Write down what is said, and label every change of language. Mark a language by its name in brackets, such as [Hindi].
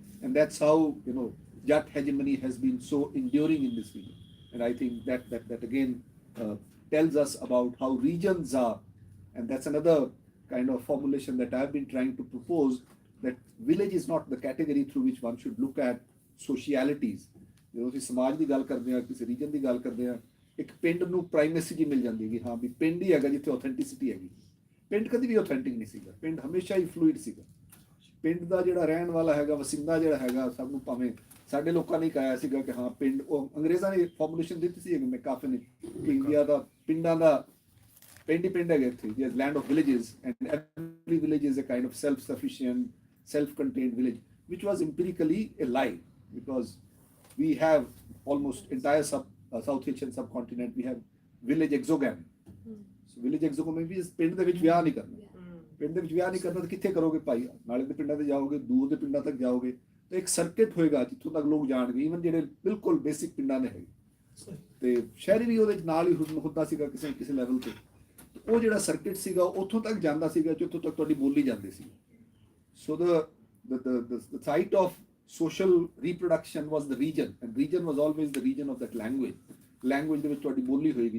[English] And that's how Jat hegemony has been so enduring in this region. And I think that again tells us about how regions are, and that's another kind of formulation that I've been trying to propose, that village is not the category through which one should look at socialities. [Punjabi] ਜਦੋਂ ਅਸੀਂ ਸਮਾਜ ਦੀ ਗੱਲ ਕਰਦੇ ਹਾਂ, ਕਿਸੇ reason ਦੀ ਗੱਲ ਕਰਦੇ ਹਾਂ, ਇੱਕ ਪਿੰਡ ਨੂੰ ਪ੍ਰਾਈਮੇਸੀ ਜੀ ਮਿਲ ਜਾਂਦੀ ਹੈ ਕਿ ਹਾਂ ਵੀ ਪਿੰਡ ਹੀ ਹੈਗਾ ਜਿੱਥੇ ਆਥੈਂਟਿਸਿਟੀ ਹੈਗੀ। ਪਿੰਡ ਕਦੀ ਵੀ ਆਥੈਂਟਿਕ ਨਹੀਂ ਸੀਗਾ, ਪਿੰਡ ਹਮੇਸ਼ਾ ਹੀ ਫਲੂਇਡ ਸੀਗਾ। ਪਿੰਡ ਦਾ ਜਿਹੜਾ ਰਹਿਣ ਵਾਲਾ ਹੈਗਾ, ਵਸਿੰਦਾ ਜਿਹੜਾ ਹੈਗਾ, ਸਭ ਨੂੰ ਭਾਵੇਂ ਸਾਡੇ ਲੋਕਾਂ ਨੇ ਕਹਾਇਆ ਸੀਗਾ ਕਿ ਹਾਂ ਪਿੰਡ, ਉਹ ਅੰਗਰੇਜ਼ਾਂ ਨੇ ਫਾਰਮੂਲੇਸ਼ਨ ਦਿੱਤੀ ਸੀ ਮੈਂ ਕਾਫੀ ਨੇ, ਇੰਡੀਆ ਦਾ ਪਿੰਡਾਂ ਦਾ ਪਿੰਡ ਹੀ ਪਿੰਡ ਹੈਗਾ ਇੱਥੇ, [English] there is land of villages, and every village is a kind of self-sufficient, self-contained village, which was empirically a lie, because we have almost entire South Asian subcontinent, we have village exogamy. So village exogamy [Punjabi] ਵੀ ਪਿੰਡ ਦੇ ਵਿੱਚ ਵਿਆਹ ਨਹੀਂ ਕਰਨਾ, ਪਿੰਡ ਦੇ ਵਿੱਚ ਵਿਆਹ ਨਹੀਂ ਕਰਨਾ ਤਾਂ ਕਿੱਥੇ ਕਰੋਗੇ ਭਾਈ? ਨਾਲੇ ਦੇ ਪਿੰਡਾਂ ਤੇ ਜਾਓਗੇ, ਦੂਰ ਦੇ ਪਿੰਡਾਂ ਤੱਕ ਜਾਓਗੇ, ਤਾਂ ਇੱਕ ਸਰਕਟ ਹੋਏਗਾ ਜਿੱਥੋਂ ਤੱਕ ਲੋਕ ਜਾਣਗੇ, ਈਵਨ ਜਿਹੜੇ ਬਿਲਕੁਲ ਬੇਸਿਕ ਪਿੰਡਾਂ ਦੇ ਹੈਗੇ, ਤੇ ਸ਼ਹਿਰੀ ਵੀ ਉਹਦੇ ਨਾਲ ਹੀ ਹੁੰਦਾ ਸੀਗਾ ਕਿਸੇ ਲੈਵਲ ਤੇ। ਉਹ ਜਿਹੜਾ ਸਰਕਟ ਸੀਗਾ ਉੱਥੋਂ ਤੱਕ ਜਾਂਦਾ ਸੀਗਾ ਜਿੱਥੋਂ ਤੱਕ ਤੁਹਾਡੀ ਬੋਲੀ ਜਾਂਦੀ ਸੀ। [English] so the site of social reproduction was the region, and region was always the region of that language [Punjabi] ਦੇ ਵਿੱਚ ਤੁਹਾਡੀ ਬੋਲੀ ਹੋਏਗੀ।